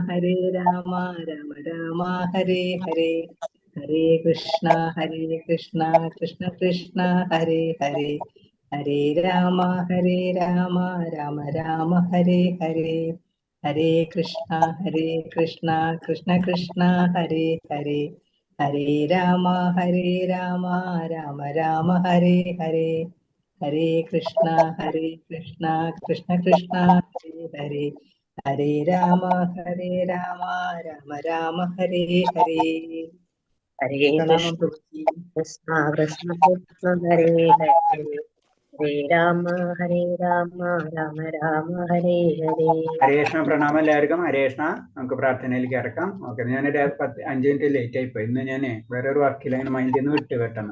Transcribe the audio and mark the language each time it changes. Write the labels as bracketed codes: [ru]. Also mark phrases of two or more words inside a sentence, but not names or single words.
[sa] രാമ ഹരേ ഹരേ ഹരേ കൃഷ്ണ കൃഷ്ണ കൃഷ്ണ ഹരേ ഹരേ ഹരേ രാമ രാമ ഹരേ ഹരേ ഹരേ കൃഷ്ണ കൃഷ്ണ കൃഷ്ണ ഹരേ ഹരേ ഹരേ രാമ രാമ ഹരേ ഹരേ ഹരേ കൃഷ്ണ കൃഷ്ണ കൃഷ്ണ ഹരേ ഹരേ ഹരേ രാമ രാമ ഹരേ ഹരേ ഹരേ [ml] പ്രണാമം പ്രഭുജി. [sa] കൃഷ്ണ കൃഷ്ണ കൃഷ്ണ ഹരേ ഹരേ ഹരേ രാമ രാമ രാമ ഹരേ ഹരേ. [ml] ഹരേഷ്ണ പ്രണാമം എല്ലാവർക്കും. ഹരേഷ്ണ, നമുക്ക് പ്രാർത്ഥനയിലേക്ക് ഇറക്കാം. ഓക്കെ, ഞാനൊരു 5 മിനിറ്റ് ലേറ്റ് ആയിപ്പോയി. ഇന്ന് ഞാൻ വേറൊരു വർക്കിൽ അതിന് മൈൻഡിൽ നിന്ന് വിട്ട് പെട്ടെന്ന്.